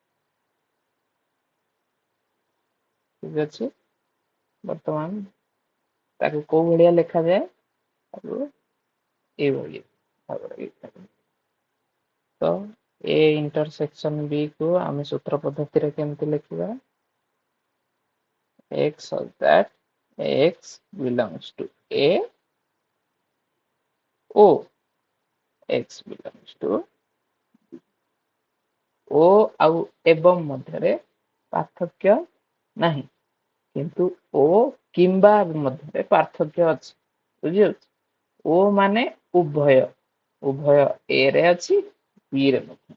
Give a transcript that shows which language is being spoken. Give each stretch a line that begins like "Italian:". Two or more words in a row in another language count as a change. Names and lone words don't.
Odia: ଠିକ ଅଛି, ବର୍ତ୍ତମାନ ତାକୁ କୋଉ ଭଳିଆ ଲେଖାଯାଏ? ଏଇଭଳି ଭାବରେ ଲେଖାଯାଏ। ତ ଏ ଇଣ୍ଟରସେକ୍ସନ ବି କୁ ଆମେ ସୂତ୍ର ପଦ୍ଧତିରେ କେମିତି ଲେଖିବା?
English: x such that x belongs to
Odia: a o x belongs to ଓ ଆଉ ଏବଂ ମଧ୍ୟରେ ପାର୍ଥକ୍ୟ ନାହିଁ, କିନ୍ତୁ ଓ କିମ୍ବା ମଧ୍ୟରେ ପାର୍ଥକ୍ୟ ଅଛି। ବୁଝିଯାଉଛି? ଓ ମାନେ ଉଭୟ, ଉଭୟ ଏ ରେ ଅଛି ବି ରେ ମଧ୍ୟ।